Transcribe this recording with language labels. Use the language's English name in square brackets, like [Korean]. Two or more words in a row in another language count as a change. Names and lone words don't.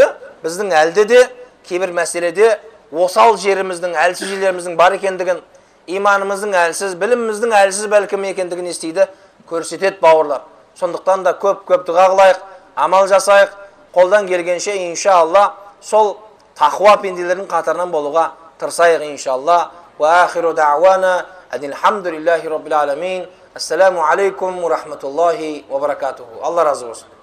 [Kazakh] Біздің әлде де кейбір мәселеде осал жеріміздің, әлсіз жерлеріміздің бар екендігін, иманымыздың әлсіз, біліміміздің әлсіз бәлкім екендігін естиді, көрсетеді бауырлар. Сондықтан да көп-көп дұға қылайық, амал жасайық, қолдан келгенше иншалла сол тақуа пенделердің қатарынан болуға тырысайық иншалла. [Arabic] وآخر دعوانا الحمد لله رب العالمين. السلام عليكم ورحمة الله وبركاته. [Kazakh] Алла разы болсын.